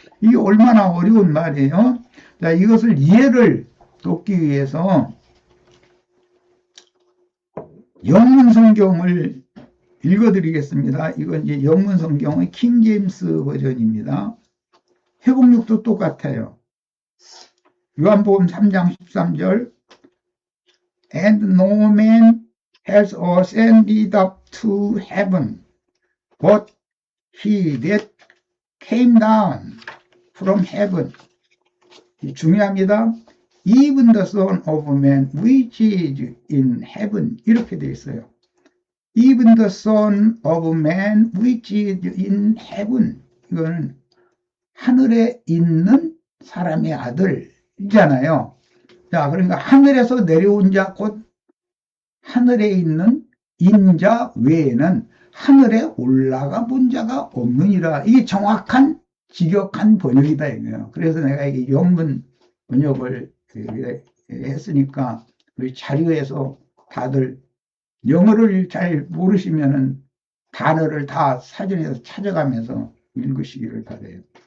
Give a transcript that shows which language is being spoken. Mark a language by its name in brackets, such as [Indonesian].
[Korean] 이게 얼마나 어려운 말이에요. 자, 이것을 이해를 돕기 위해서 영문 성경을 읽어드리겠습니다. 이건 이제 영문 성경의 킹 제임스 버전입니다. 회복력도 똑같아요. 요한복음 3장 13절 [English] And no man has ascended up to heaven but he that came down from heaven. [Korean] 중요합니다. [English] Even the Son of Man which is in heaven [Korean] 이렇게 되어 있어요. [English] Even the Son of Man which is in heaven [Korean] 이거는 하늘에 있는 사람의 아들이잖아요. 자, 그러니까 하늘에서 내려온 자 곧 하늘에 있는 인자 외에는 하늘에 올라가 본 자가 없느니라. 이게 정확한 직역한 번역이다 이거예요. 그래서 내가 이게 영문 번역을 했으니까 우리 자료에서 다들 영어를 잘 모르시면은 단어를 다 사전에서 찾아가면서 읽으시기를 바라요.